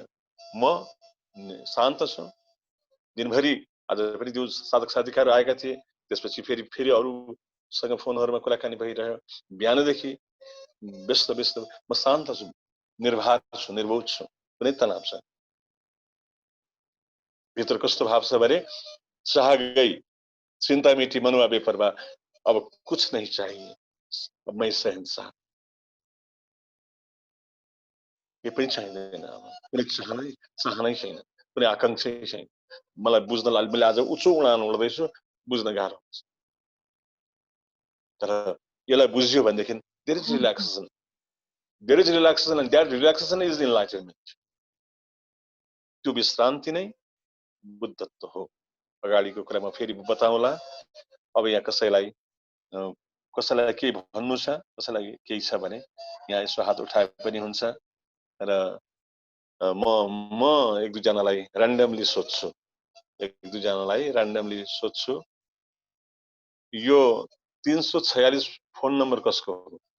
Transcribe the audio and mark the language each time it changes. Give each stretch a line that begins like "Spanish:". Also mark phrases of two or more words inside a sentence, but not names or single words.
Nepali: म शान्त छु, दिनभरि आज पनि त्यो साधक साधिकाहरू आएका थिए, त्यसपछि फेरि अरूसँग फोनहरूमा कुराकानी भइरह्यो, बिहानदेखि व्यस्त म शान्त छु, निर्भर छु, निर्भोज छु, कुनै तनाव छैन। भित्र कस्तो भाव छ भने,
Hindi: चाह गई चिंता मिटी मनुआ बेपरवाह, अब कुछ नहीं चाहिए, अब मैं शहंशाह।
Nepali: के पनि चाहिँदैन अब कुनै चाहनै छैन कुनै आकांक्षै छैन मलाई बुझ्नलाई मैले आज उच्च उडान उड्दैछु बुझ्न गाह्रो हुन्छ तर यसलाई बुझ्यो भनेदेखि
English: there is relaxation and that relaxation is enlightenment
Nepali: त्यो विश्रान्ति नै बुद्धत्व हो अगाडिको कुरामा फेरि बताउँला अब यहाँ कसैलाई के भन्नु छ कसैलाई केही छ भने यहाँ यसो हात उठाए पनि हुन्छ र म एक दुई जनालाई र्यान्डमली सोध्छु यो 346 फोन नम्बर कसको हो